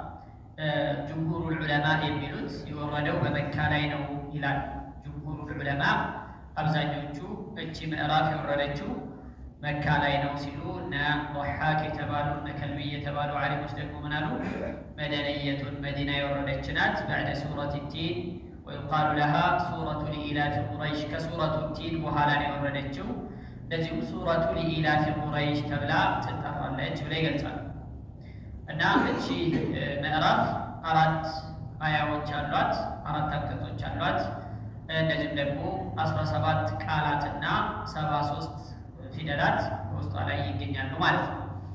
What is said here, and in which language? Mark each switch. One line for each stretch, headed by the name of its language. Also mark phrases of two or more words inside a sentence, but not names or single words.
Arabic: جمهور العلماء
Amharic: የሚሉት የወረደው በመካ ላይ ነው ይላል።
Arabic: جمهور العلماء
Amharic: አብዛኞቹ እቺ ምዕራፍ የወረደችው መካ ላይ ነው ሲሉ እና ضحاك የተባሉ እና ከልቢ የተባሉ ዓሊሞች ደግሞ ምን አሉ? መደነየቱን መዲና የወረደች ናት።
Arabic: بعد سورة التين ويقال لها سورة لإيلاف قريش كسورة التين
Amharic: በኋላ ነው የወረደችው። እንደዚሁ ሱረቱ
Arabic: لإيلاف قريش
Amharic: ተብላ ትጠራለች ብለው ይገልጻሉ። እና እቺ ምዕራፍ አራት አያዎች አሏት፣ አራት አንቀጾች አሏት። እንደዚሁም ደግሞ 17 ቃላትና 73 ፊደላት በውስጧ ላይ ይገኛሉ ማለት ነው።